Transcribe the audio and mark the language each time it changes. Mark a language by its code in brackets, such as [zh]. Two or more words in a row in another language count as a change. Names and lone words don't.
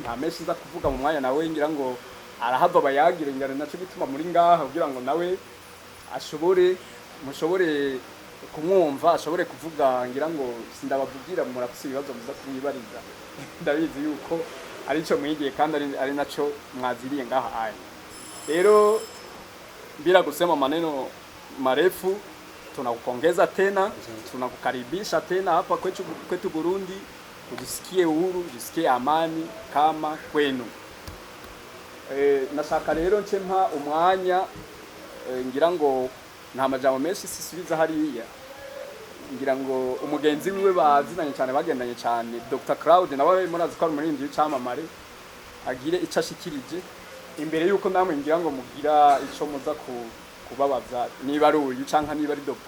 [rn] Nta menshi nza kuvuga mu mwanya nawe, ngira ngo arahava bayagire, ngara naco gituma muri ngaha kugira ngo nawe mushobore kumwumva, ashobore kuvuga. Ngira ngo sindabavugira murafise ibibazo muza kumwibariza, ndabizi yuko ari cyo mwigiye kandi ari naco mwaziriye ngaha aya. [sw] Rero bila kusema maneno marefu, tunakupongeza tena, tunakukaribisha tena hapa kwetu Burundi. Ujisikie uhuru, ujisikie amani kama kwenu. [rn] nashaka rero nce mpa umwanya ngira ngo nta majambo menshi sisubiza hariya, ngira ngo umugenzi wiwe bazinanye cyane bagendanye cyane Dr. Claude nawe murazi ko ari umuririmbyi w'icamamare, agire icyo ashikirije imbere yuko namwe ngira ngo mugira ico muza kubabaza, niba ari uyu canka niba ari Dr.